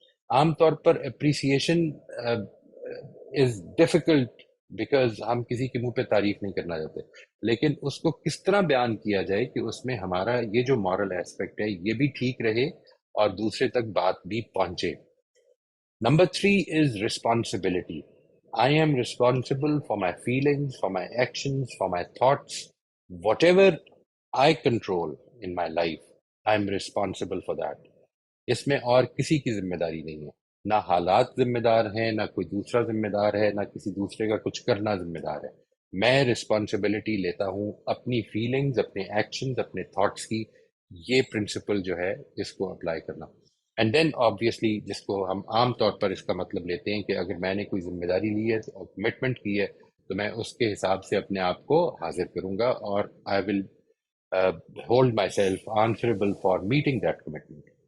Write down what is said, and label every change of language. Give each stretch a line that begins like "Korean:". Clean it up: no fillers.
Urdu: عام طور پر
English: appreciation is difficult because
Urdu: ہم کسی کے منہ پہ تعریف نہیں کرنا چاہتے، لیکن اس کو کس طرح بیان کیا جائے کہ اس میں ہمارا یہ جو مورل ایسپیکٹ ہے یہ بھی ٹھیک رہے اور دوسرے تک بات بھی پہنچے.
English: Number 3 is responsibility. I am responsible for my feelings, for my actions, for my thoughts. Whatever I control in my life, I am responsible for that.
Urdu: اس میں اور کسی کی ذمہ داری نہیں ہے، نہ حالات ذمہ دار ہیں، نہ کوئی دوسرا ذمہ دار ہے، نہ کسی دوسرے کا کچھ کرنا ذمہ دار ہے. میں رسپانسبلٹی لیتا ہوں اپنی فیلنگز، اپنے ایکشنز، اپنے تھاٹس کی. یہ پرنسپل جو ہے اس کو اپلائی کرنا.
English: and then obviously
Urdu: جس کو ہم عام طور پر اس کا مطلب لیتے ہیں کہ اگر میں نے کوئی ذمہ داری لی ہے اور کمٹمنٹ کی ہے تو میں اس کے حساب سے اپنے آپ کو حاضر کروں گا، اور
English: I will hold myself answerable for meeting that commitment.